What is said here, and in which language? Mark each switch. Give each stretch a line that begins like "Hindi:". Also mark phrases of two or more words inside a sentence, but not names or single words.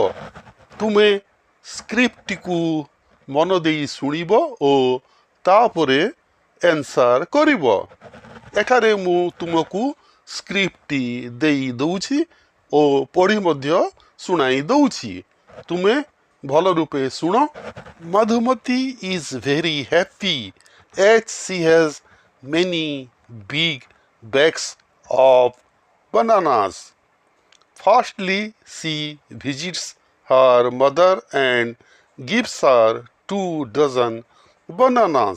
Odia: ତୁମେ ସ୍କ୍ରିପ୍ଟଟିକୁ ମନ ଦେଇ ଶୁଣିବ ଓ ତାପରେ ଆନ୍ସର କରିବ। ଏଠାରେ ମୁଁ ତୁମକୁ ସ୍କ୍ରିପ୍ଟଟି ଦେଇ ଦେଉଛି ଓ ପଢ଼ି ମଧ୍ୟ ଶୁଣାଇ ଦେଉଛି। ତୁମେ ଭଲ ରୂପେ ଶୁଣ।
English: Madhumati is very happy as she has many big bags of bananas. Firstly, she visits her mother and gives her 2 dozen bananas.